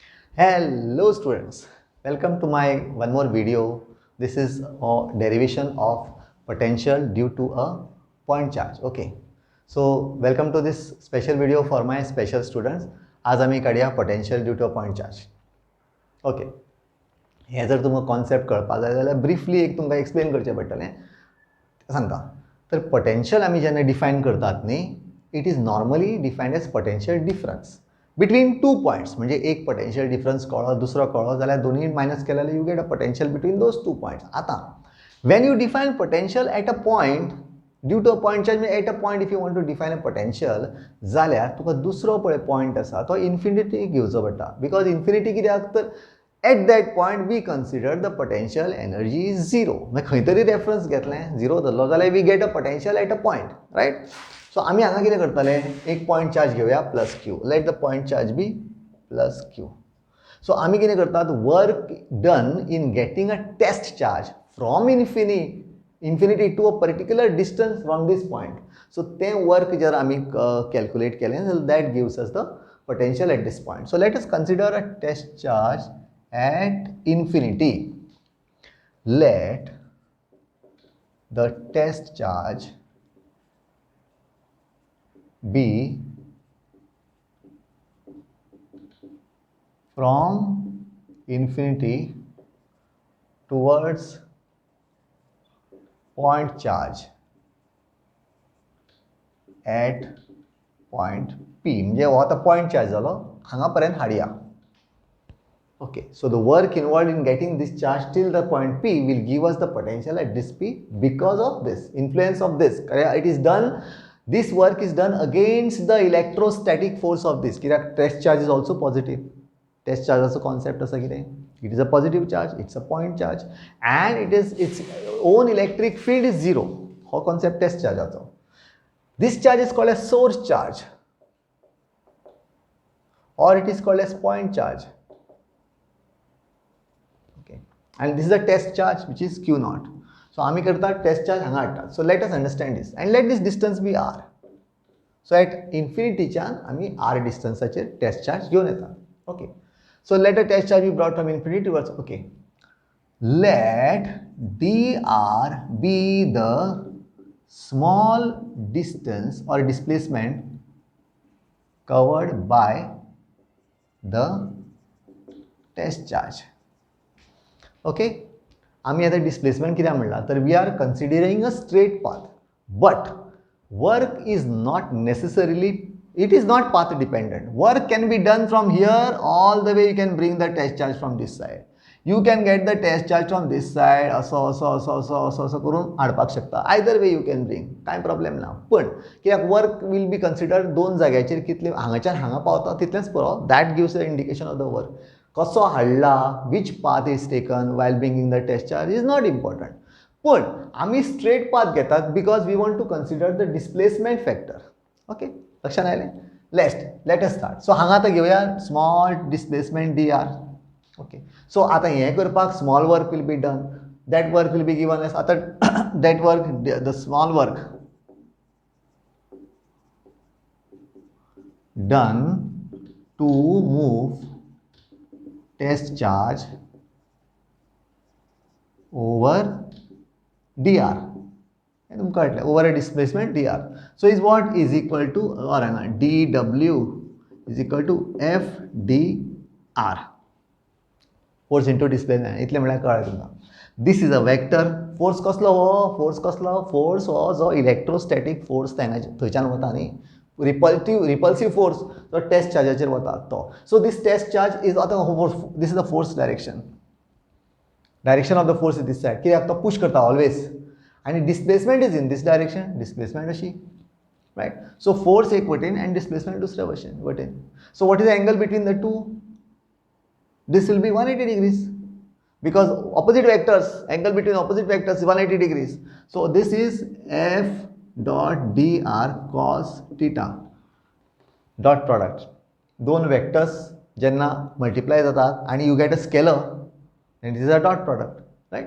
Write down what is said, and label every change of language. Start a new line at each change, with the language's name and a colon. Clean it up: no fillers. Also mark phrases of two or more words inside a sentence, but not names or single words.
English: Hello students, welcome to my one more video. This is a derivation of potential due to a point charge. Okay, so welcome to this special video for my special students.
Marathi: आज आम्ही काढूया
English: potential due to a point charge.
Konkani: Okay, हे जर तुमकां कॉन्सेप्ट कळपाक जाय जाल्यार ब्रीफली एक तुमकां एक्सप्लेन करचें पडटलें. सांगता तर पोटेंशियल आमी जेन्ना डिफायन करतात न्ही,
English: it is normally defined as potential difference between two points.
Konkani: म्हणजे एक
English: potential difference
Konkani: कळो दुसरो कळो जाल्यार दोन्ही मायनस केले जाल्यार
English: you get a potential between those two points. आता when you define potential at a point due to a point charge, at a point if you want to define a potential
Konkani: जाल्यार तुका दुसरो पळय पॉयंट आसा तो इन्फिनिटी घेवचो पडटा.
English: because infinity
Konkani: कित्याक तर
English: at that point we consider the potential energy is zero.
Konkani: म्हणजे खंय तरी रेफरन्स घेतलें झिरो धरलो जाल्यार
English: we get a potential at a point, right.
Konkani: सो आमी हांगा कितें करतले, एक पॉयंट चार्ज घेवया
English: plus q. let the point charge be plus q.
Konkani: सो आमी कितें करतात,
English: work done in getting a test charge from infinity to a particular distance from this point.
Konkani: सो तें वर्क जर आमी कॅल्क्युलेट केलें जाल्यार
English: that gives us the potential at this point. so let us consider a test charge at infinity. Let the test charge be from infinity towards point charge at point P.
Konkani: म्हणजे हो आता
English: point charge
Konkani: जालो, हांगा पर्यंत हाडया.
English: Okay, so the work involved in getting this charge till the point P will give us the potential at this P because of this influence of this. It is done, this work is done against the electrostatic force of this. Test charge is also positive. Test charge also concept
Konkani: asa kide.
English: It is a positive charge, it's a point charge, and it is its own electric field is zero. How concept test charge also. This charge is called as source charge, or it is called as point charge. And this is a test charge which is q naught.
Konkani: So आमी करता
English: test charge
Konkani: हांगा हाडटा.
English: So let us understand this and let this distance be r. So at infinity
Konkani: च्यान आमी r डिस्टन्साचेर
English: test charge
Konkani: घेवन येता.
English: Okay. So let a test charge be brought from infinity towards, okay. Let dr be the small distance or displacement covered by the test charge. ओके,
Konkani: आम्ही आता डिस्प्लेसमेंट कित्याक म्हणला तर
English: we are considering a straight path, but work is not necessarily, it is not path dependent. work can be done from here all the way. you can bring the test charge from this side, you can get the test charge from this side.
Konkani: असो असो असो असो असो असो करून हाडपाक शकता.
English: either way you can bring,
Konkani: कांय प्रॉब्लेम ना. पण कित्याक
English: work will be considered
Konkani: दोन जाग्याचेर कितले हांगाच्यान हांगा पावता तितलेंच पुरो.
English: that gives the indication of the work.
Konkani: कसो हाडला,
English: which path is taken while bringing the test charge is not important.
Konkani: पण आम्ही स्ट्रेट पाथ घेतात
English: because we want to consider the displacement factor. ओके,
Konkani: लक्षात आयलें.
English: let us start. सो
Konkani: हांगा आतां घेवया
English: small displacement d r. okay, so
Konkani: आतां हें करपाक
English: small work will be done. that work will be given as आतां that work, the small work done to move test charge over dr. Over a displacement dr. So is what is equal to, or dw is equal to f dr. Force into displacement.
Konkani: इतले म्हळ्यार कळ्ळें तुमकां.
English: This is a vector.
Konkani: Force कसलो हो? Force हो जो
English: electrostatic force
Konkani: थंयच्यान वता न्ही,
English: repulsive force
Konkani: तो टेस्ट चार्जाचेर वता तो.
English: so this test charge is आतां this is the force direction of the force is this side.
Konkani: कित्याक तो पुश करता
English: ऑलवेज, आनी displacement is in this direction.
Konkani: डिस्प्लेसमेंट अशी, रायट. सो फोर्स एक वटेन आनी डिस्प्लेसमेंट दुसऱ्या वटेन.
English: so what is the angle between the two? this will be 180 degrees because opposite vectors, angle between opposite vectors is 180 degrees. So this is f dot dr cos theta. Dot product.
Konkani: दोन vectors जेन्ना multiply जातात
English: and you get a scalar, and this is a dot product, right?